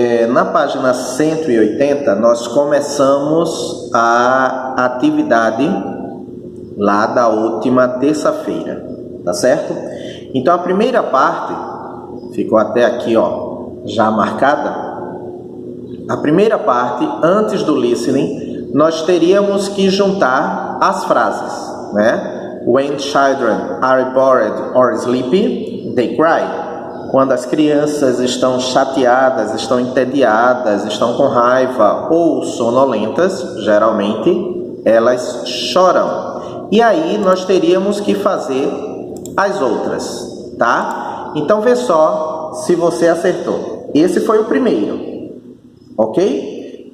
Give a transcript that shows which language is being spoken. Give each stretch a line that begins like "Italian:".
Portuguese: Na página 180, nós começamos a atividade lá da última terça-feira. Tá certo? Então a primeira parte, ficou até aqui, ó, já marcada. A primeira parte, antes do listening, nós teríamos que juntar as frases, né?
English: When children are bored or sleepy, they cry.
Portuguese: Quando as crianças estão chateadas, estão entediadas, estão com raiva ou sonolentas, geralmente elas choram. E aí nós teríamos que fazer as outras, tá? Então vê só se você acertou. Esse foi o primeiro, ok?